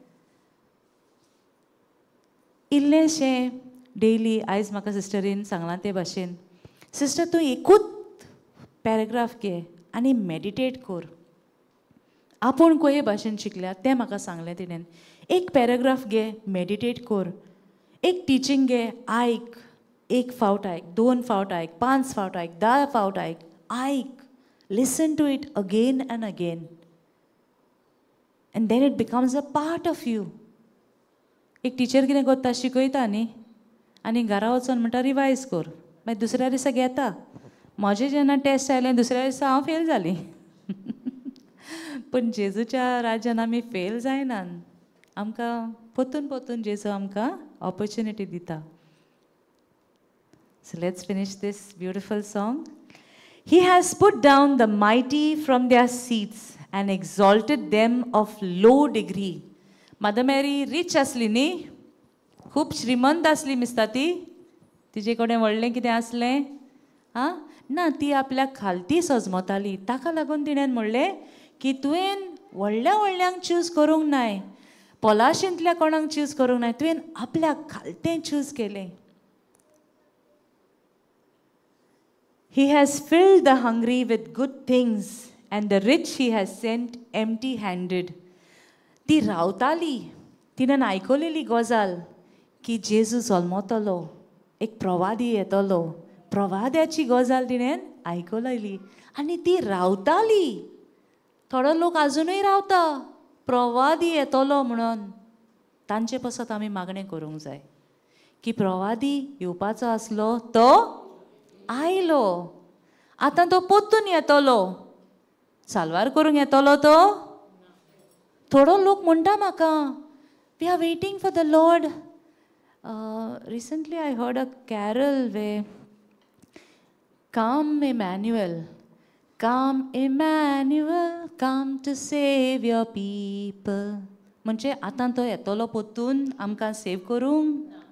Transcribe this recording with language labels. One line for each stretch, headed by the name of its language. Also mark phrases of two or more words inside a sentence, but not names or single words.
Konkani: इल्लेशें डेली आयज म्हाका सिस्टरीन सांगलां ते भाशेन, सिस्टर तूं एकूच पॅरेग्राफ घे आनी मेडिटेट कर. आपूण कोये भाशेन शिकल्या तें म्हाका सांगलें तिणें. एक पॅरेग्राफ घे, मेडिटेट कर. एक टिचींग घे, आयक. 1 फावट आयक, 2 फावट आयक, 5 फावट आयक, 10 फावट आयक. आयक.
English: listen to it again and again. and then it becomes a part of you.
Konkani: एक टिचर कितें करता, शिकयता न्ही, आनी घरा वचून म्हणटा रिवायज कर. मागीर दुसऱ्या दिसा घेता. म्हजें जेन्ना टेस्ट आयलें दुसऱ्या दिसा हांव फेल जालीं. पूण जेजूच्या राज्यान आमी फेल जायनात. आमकां पोतून जेजू आमकां ऑपॉर्च्युनिटी दिता.
English: So let's finish this beautiful song. He has put down the mighty from their seats and exalted them of low degree.
Konkani: Mother Mary rich असली न्ही, खूब श्रीमंत असली मिसता ती. तिजे कडेन व्हडलें कितें आसलें? ना, ती आपल्या खालती सजमताली. ताका लागून तिणें म्हणलें की तुवें व्हडल्यांक चूज करूंक नाय, पोलाशेंतल्या कोणाक चूज करूंक नाय, तुवें आपल्या खालतें चूज केलें.
English: He has filled the hungry with good things and the rich he has sent empty-handed.
Konkani: ती रावताली, तिणें आयकलेली गजाल की जेजू जल्मतलो, एक प्रवादी येतलो. प्रवाद्याची गजाल तिणें आयकलली आनी ती रावताली. थोडो लोक अजुनूय रावता प्रवादी येतलो म्हणून. तांचे पासत आमी मागणें करूंक जाय की प्रवादी येवपाचो आसलो तो आयलो. आतां तो पोत्तून येतलो, साल्वार करूंक येतलो तो. थोडो लोक म्हणटा म्हाका
English: we are waiting for the Lord. recently I heard a carol O come Emmanuel, come Emmanuel, come to save your people.
Konkani: म्हणजे आतां तो येतलो पोत्तून आमकां सेव करूंक.